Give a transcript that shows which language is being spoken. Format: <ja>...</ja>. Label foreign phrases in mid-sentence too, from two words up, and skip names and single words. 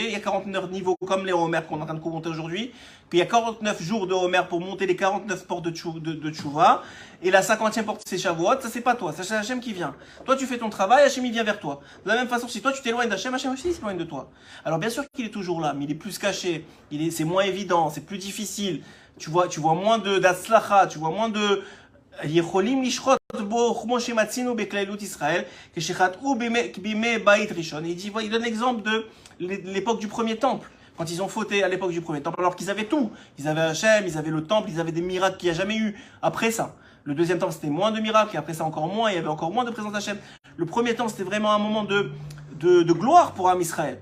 <fr>Il y a 49 niveaux comme les Homer qu'on est en train de commenter aujourd'hui. Puis il y a 49 jours de Homer pour monter les 49 portes de tchouva. Et la 50e porte c'est Shavuot, ça c'est pas toi, c'est Hachem qui vient. Toi tu fais ton travail, Hachem il vient vers toi. De la même façon, si toi tu t'éloignes d'Hachem, Hachem aussi s'éloigne de toi. Alors bien sûr qu'il est toujours là, mais il est plus caché, c'est moins évident, c'est plus difficile. Tu vois moins d'Atzlacha, tu vois moins de...</fr> <he>יכולים לשחוט בו כמו שמצינו בכללות ישראל, כשחטאו בימי בית ראשון.</he> <fr>Il donne l'exemple de l'époque du premier temple, quand ils ont fauté à l'époque du premier temple, alors qu'ils avaient tout. Ils avaient Hachem, ils avaient le temple, ils avaient des miracles qu'il n'y a jamais eu après ça. Le deuxième temple, c'était moins de miracles, et après ça encore moins, il y avait encore moins de présence d'Hachem. Le premier temple, c'était vraiment un moment de gloire pour</fr> <he>עם ישראל.</he>